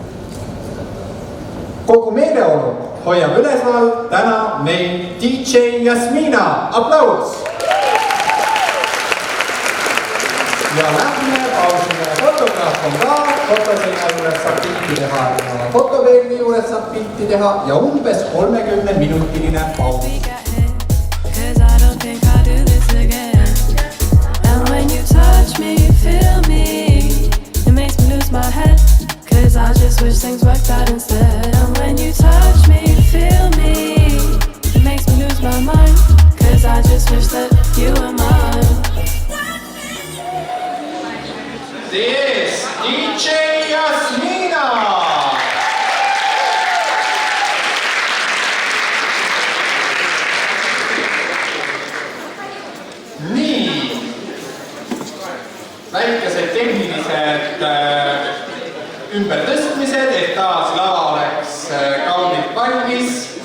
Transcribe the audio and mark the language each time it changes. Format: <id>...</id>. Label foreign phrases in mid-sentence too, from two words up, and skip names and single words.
<et>Kogu meeleolu hoiab ülesval täna meil DJ Jasmina. Aplaus! Ja lähme pausile. Fotograaf on ka, fotoseina juures saab pilti teha ja fotoveerni juures saab pilti teha ja umbes 30-minutiline paus.</et> <en>Touch me, you feel me. It makes me lose my head, 'cause I just wish things worked out instead. And when you touch me, you feel me. It makes me lose my mind, 'cause I just wish that you were mine. This DJ Jasmina.</en> <et>Nii. Väikesed tehnilised ümbertõstmised, et taas lava oleks kaunilt valmis.</et>